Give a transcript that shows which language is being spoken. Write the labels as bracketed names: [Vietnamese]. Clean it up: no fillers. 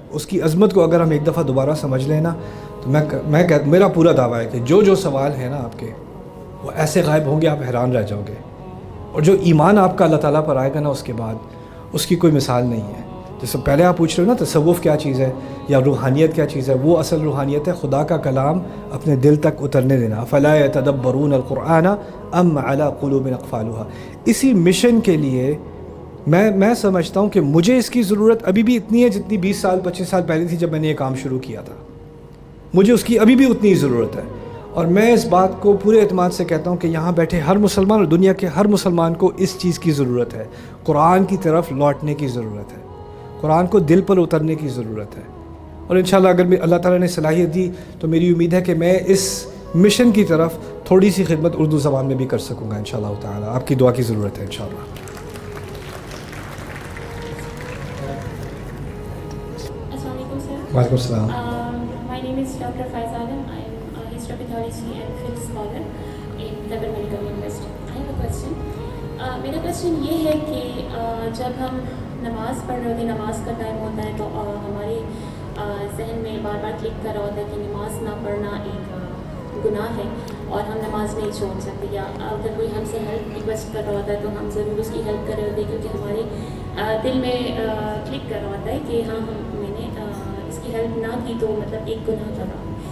[Urdu] اس کی عظمت کو اگر ہم ایک دفعہ دوبارہ سمجھ لیں نا تو میرا پورا دعویٰ ہے کہ جو سوال ہیں نا آپ کے وہ ایسے غائب ہوں گے آپ حیران رہ جاؤ گے. اور جو ایمان آپ کا اللہ تعالیٰ پر آئے گا نا اس کے بعد اس کی کوئی مثال نہیں ہے. جیسے پہلے آپ پوچھ رہے ہو نا تصوف کیا چیز ہے یا روحانیت کیا چیز ہے، وہ اصل روحانیت ہے خدا کا کلام اپنے دل تک اترنے دینا. [Arabic] فلا يتدبرون القرآن ام على قلوب اقفالها. [Urdu] اسی مشن کے لیے میں سمجھتا ہوں کہ مجھے اس کی ضرورت ابھی بھی اتنی ہے جتنی 20 سال 25 سال پہلے تھی جب میں نے یہ کام شروع کیا تھا. مجھے اس کی ابھی بھی اتنی ضرورت ہے، اور میں اس بات کو پورے اعتماد سے کہتا ہوں کہ یہاں بیٹھے ہر مسلمان اور دنیا کے ہر مسلمان کو اس چیز کی ضرورت ہے. قرآن کی طرف لوٹنے کی ضرورت ہے، قرآن کو دل پر اترنے کی ضرورت ہے. اور انشاءاللہ اگر اللہ تعالیٰ نے صلاحیت دی تو میری امید ہے کہ میں اس مشن کی طرف تھوڑی سی خدمت اردو زبان میں بھی کر سکوں گا انشاءاللہ تعالیٰ. آپ کی دعا کی ضرورت ہے انشاءاللہ. السلام علیکم سر. وعلیکم السلام. [English] My name is Dr. Faiz Alam. I am a histopathology and field scholar in Durban Medical University. I have a question. [Urdu] میرا کوشچن یہ ہے کہ جب ہم نماز پڑھ رہے ہوتے ہیں، نماز کا ٹائم ہوتا ہے تو ہمارے ذہن میں بار بار کلک کر رہا ہوتا ہے کہ نماز نہ پڑھنا ایک گناہ ہے اور ہم نماز نہیں چھوڑ سکتے. یا اگر کوئی ہم سے ہیلپ ریکویسٹ کر رہا ہوتا ہے تو ہم ضرور اس کی ہیلپ کر رہے ہوتے ہیں کیونکہ ہمارے دل میں کلک کر رہا ہوتا ہے کہ ہاں میں نے اس کی ہیلپ نہ کی تو مطلب ایک گناہ کر رہا ہوں.